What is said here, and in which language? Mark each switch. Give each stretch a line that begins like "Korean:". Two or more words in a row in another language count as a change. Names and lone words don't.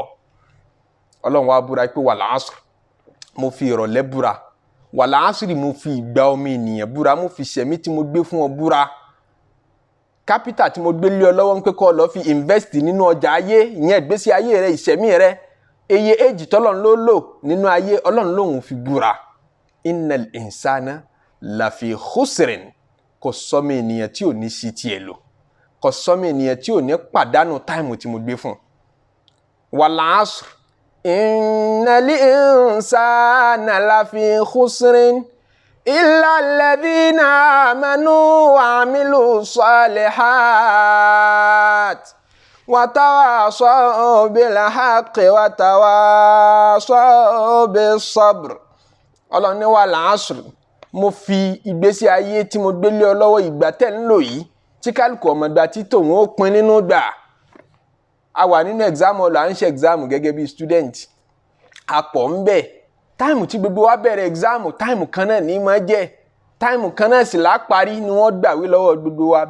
Yoruba: Ọlọ́run wá búra pé
Arabic: والعصر,
Yoruba: mo fi ìrọ̀lẹ́ búra,
Arabic: والعصر,
Yoruba: mo fi ìgbà ọmọ ènìyàn búra, mo fi ṣẹ̀mí tí mo gbé fún ọ búra, kápítà tí mo gbé lé ọ lọ́wọ́ ń pé kó lọ fi invest nínú ọjà ayé, ìyẹn ìgbésí ayé rẹ, ìṣẹ̀mí rẹ, eye èjì tọ́lọ́run ló lò nínú ayé, Ọlọ́run lòun fi búra.
Arabic: إن الإنسان لفي خسر,
Yoruba: kò sọ́mọ ènìyàn tí ò ní sí tiẹ̀ lò, kò sọ́mọ ènìyàn tí ò ní pàdánù táìmù tí mo gbé fún.
Arabic: والعصر إن الإنسان لفي خسر إلا الذين آمنوا وعملوا الصالحات وتواصوا بالحق وتواصوا بالصبر.
Yoruba: Ọlọ́run ní
Arabic: والعصر,
Yoruba: mo fi ìgbésí ayé tí mo gbélé ọ lọ́wọ́ ìgbà tẹ́ ń lò yìí tí kálukú ọmọ ìgbà tí tòun ó pin nínú gbà. A wà nínú
English: exam hall,
Yoruba: à ń ṣe exam gẹ́gẹ́ bí student, a pọ̀ ń bẹ̀. Táìmù tí gbogbo wa bẹ̀rẹ̀ exam, táìmù kan náà ní máa jẹ́, táìmù kan náà sì láparí ni wọ́n gbàwé lọ́wọ́ gbogbo wa.